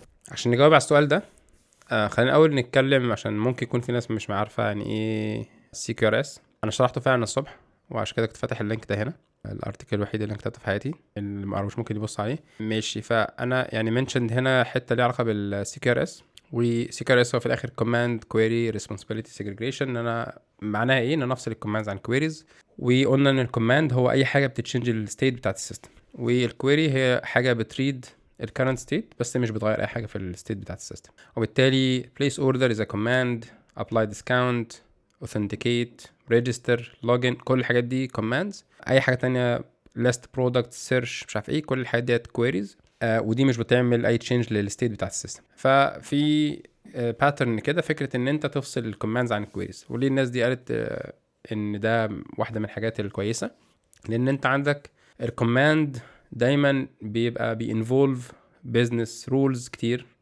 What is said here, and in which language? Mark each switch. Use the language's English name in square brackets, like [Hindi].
[Arabic] عشان نجاوب على السؤال ده خلينا اول نتكلم، عشان ممكن يكون في ناس مش عارفه يعني ايه CQRS. انا شرحته فعلا الصبح، وعشان كده كنت فاتح اللينك ده هنا، الارتكل الوحيد اللي انا كتبته في حياتي اللي ما عرفوش ممكن يبص عليه. ماشي، فانا يعني منشند هنا حته ليها علاقه بالCQRS. وCQRS هو في الاخر command query responsibility segregation. ان انا معناها ايه؟ ان انا افصل الكوماندز عن كويريز. وقلنا ان الكوماند هو اي حاجه بتتشنج الستيت بتاعت السيستم، والكويري هي حاجه بتريد الكرنت ستيت بس مش بتغير اي حاجه في الستيت بتاعت السيستم. [English] وبالتالي place order is a command، apply discount، authenticate، register، login، [Arabic] كل الحاجات دي [English] commands. [Arabic] اي حاجه تانية list product search مش عارف ايه، كل الحاجات ديت queries. ودي مش بتعمل اي change للستيت بتاعت السيستم. ففي باترن كده، فكره ان انت تفصل الكوماندز عن الكويريز. وليه الناس دي قالت ان ده واحده من الحاجات الكويسه؟ لان انت عندك الكوماند دايما بيبقى بينفولف بيزنس رولز كتير.